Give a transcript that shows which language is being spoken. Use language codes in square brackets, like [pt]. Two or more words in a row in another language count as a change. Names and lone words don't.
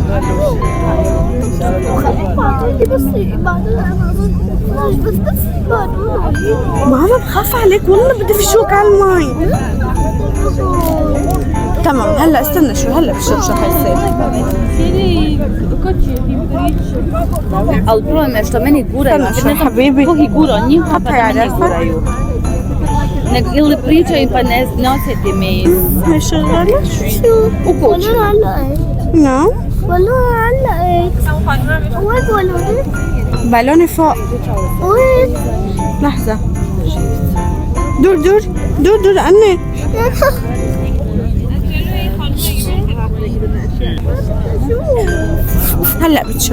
[ar] بس بعدين انا بس ماما بخاف عليك والله بدفشوك على المي. تمام هلا استنى شو، هلا بشوف شو حيصير. [bs] Ale problem je što meni guraju, [ar] استنى شو حبيبي، [bs] Bog ih gura, njih pa [ar] حطها على [bs] meni [ar] راسك. [bs] guraju. Ili pričaju pa ne osjeti me. [ar] ما شغالة [bs] U kući. [ar] والله علقت نعم والله علقت. وين بالوني؟ بالوني فوق. وين؟ لحظة دور دور دور دور عني. هلا بتشوف.